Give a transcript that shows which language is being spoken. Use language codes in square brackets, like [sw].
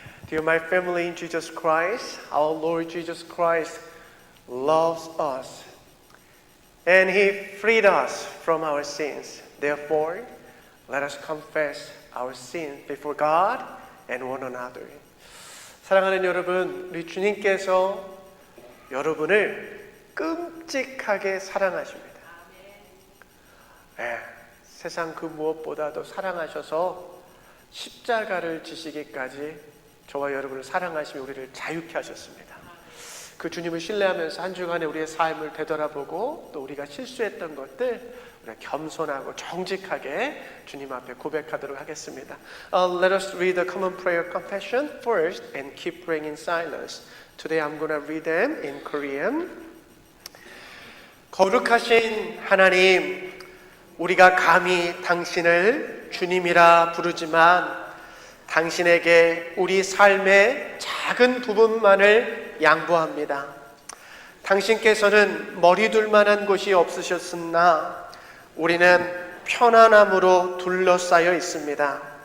[en] Dear my family in Jesus Christ, our Lord Jesus Christ loves us, and He freed us from our sins. Therefore, let us confess our sin before God and one another. [ko] 사랑하는 여러분, 우리 주님께서 여러분을 끔찍하게 사랑하십니다. 세상 그 무엇보다도 사랑하셔서 십자가를 지시기까지 저와 여러분을 사랑하시며 우리를 자유케 하셨습니다. 그 주님을 신뢰하면서 한 주간에 우리의 삶을 되돌아보고 또 우리가 실수했던 것들 우리가 겸손하고 정직하게 주님 앞에 고백하도록 하겠습니다. [en] Let us read the common prayer confession first and keep praying in silence. Today I'm going to read them in Korean. [ko] 거룩하신 하나님, 우리가 감히 당신을 주님이라 부르지만 당신에게 우리 삶의 작은 부분만을 양보합니다. 당신께서는 머리둘 만한 곳이 없으셨으나 우리는 편안함으로 둘러싸여 있습니다.